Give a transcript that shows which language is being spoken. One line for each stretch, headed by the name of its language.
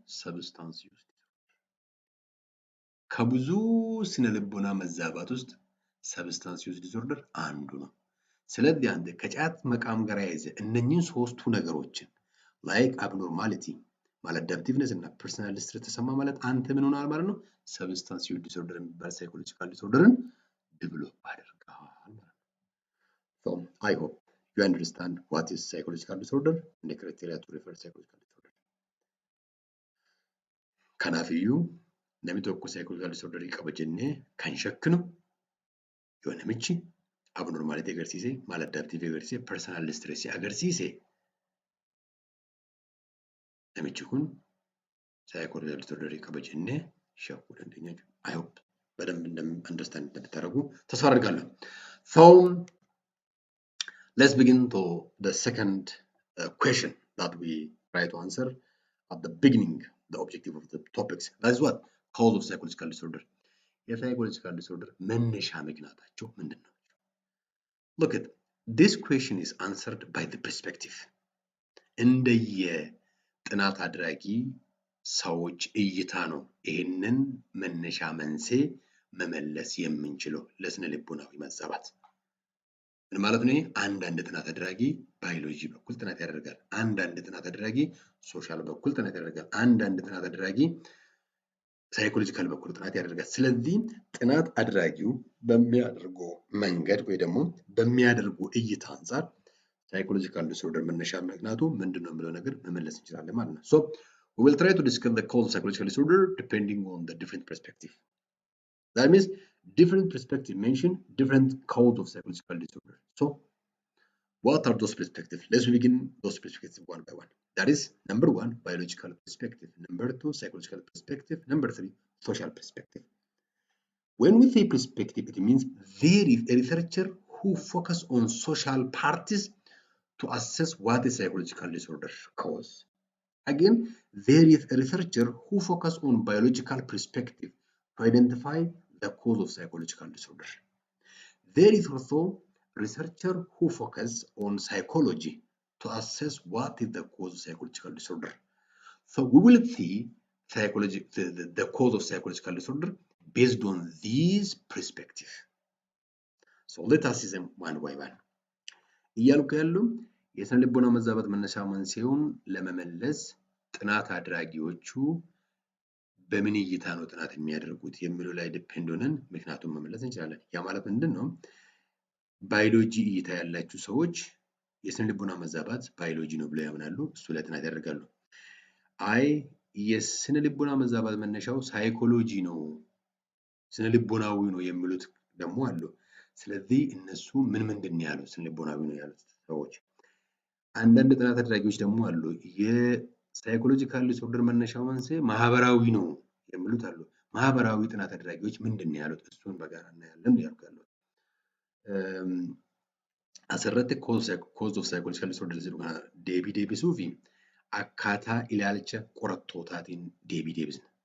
Amharic: ሰብስታንስ ዩዝ ከብዙ ስነ ልቦና መዛባት ውስጥ ሰብስታንስ ዩዝ ዲስኦርደር አንዱ ነው። ስለዚህ አንተ ከጫት መቃም ጋር ያይዘ እነኚህን ሶስቱ ነገሮችን ላይክ አብኖርማሊቲ ማላዳፕቲቭነስ እና ፐርሰናል ዲስትረስ ተሰማ ማለት አንተ ምን ሆናል ማለት ነው? ሰብስታንስ ዩዝ ዲስኦርደር የሚባል ሳይኮሎጂካል ዲስኦርደርን ዴቨሎፕ አድርገሃል ማለት ነው።
English: So I hope you understand what is psychological disorder and the criteria to refer psychological disorder.
Oromo: Kanaafiyyu namni tokko psychological disorder qabajenne kan shakkinu yoo namichi abnormality agarsiise, maladaptive agarsiise, personal distress agarsiise namichi kun psychological disorder qabajenne shakkuu dandeenya jechuudha.
English: I hope
Amharic: በደንብ
English: understand
Amharic: እንደምታደርጉ ተስፋ አደርጋለሁ.
English: So let's begin to the second question that we try to answer at the beginning, the objective of the topics. That is what? Cause of psychological disorder.
Amharic: የሳይኮሎጂካል ዲስኦርደር መነሻ ምክንያታቸው ምንድን ነው?
English: Look at this question is answered by the perspective.
Amharic: እንደየ ጥናት አድራጊ ሰዎች እይታ ነው ይህንን መነሻ መንስኤ መመለስ የምንችለው ለስነ ልቦናዊ መዛባት። ምን ማለት ነው? አንዳንድ ጥናት አድራጊ ባዮሎጂ በኩል ጥናት ያደርጋል። አንዳንድ ጥናት አድራጊ ሶሻል በኩል ጥናት ያደርጋል። አንዳንድ ጥናት አድራጊ ሳይኮሎጂካል በኩል ጥናት ያደርጋል። ስለዚህ ጥናት አድራጊው በሚያደርገው መንገድ ወይ ደግሞ በሚያደርገው እይታ አንጻር ሳይኮሎጂካል ዲስኦርደር መነሻ ምክንያቱ ምንድነው የሚለው ነገር መመለስ እንችላለን ማለት ነው።
English: So we will try to discuss the cause of psychological disorder depending on the different perspective. That means different perspective mention different cause of psychological disorder. So what are those perspectives? Let's begin those perspectives one by one. That is number 1, biological perspective. Number 2, psychological perspective. Number 3, social perspective. When we say perspective, it means there is a researcher who focus on social parties to assess what is psychological disorder cause. Again, there is a researcher who focus on biological perspective to identify the cause of psychological disorder. There is also researcher who focus on psychology to assess what is the cause of psychological disorder. So we will see the cause of psychological disorder based on these perspectives. So let us see them one by one.
Amharic: እያልኩ ያለው የስነ ልቦና መዛባት መነሻ መንስኤውን ለመመለስ ጥናት አድራጊዎቹ በምን እይታ ነው ጥናት የሚያደርጉት የሚለው ላይ ዲፔንድ ሆነን ምክንያቱም መመለስ እንችላለን። ያ ማለት ምንድነው? ባዮሎጂ እይታ ያላችሁ ሰዎች የስነ ልቦና መዛባት ባዮሎጂ ነው ብለው ያምናሉ። እሱ ላይ ጥናት ያደርጋሉ። አይ የስነ ልቦና መዛባት መነሻው ሳይኮሎጂ ነው፣ ስነ ልቦናዊ ነው የሚሉት ደግሞ አሉ። ስለዚህ እነሱ ምንድን ነው ያሉት? ስነ ልቦናዊ ነው ያሉት ሰዎች። አንዳንድ ጥናት አድራጊዎች ደግሞ አሉ የሳይኮሎጂካል ዲስኦርደር መነሻው መንስኤ ማህበራዊ ነው የሚሉት አሉ። ማህበራዊ ጥናት አድራጊዎች ምንድን ነው ያሉት? እሱን በጋራ እናያለን ያልኩ ያለው
Oromo: asirratti cause of psychological disorder jedhu kana deebisuu fi akkaataa ilaalcha qorattootaatiin deebisna.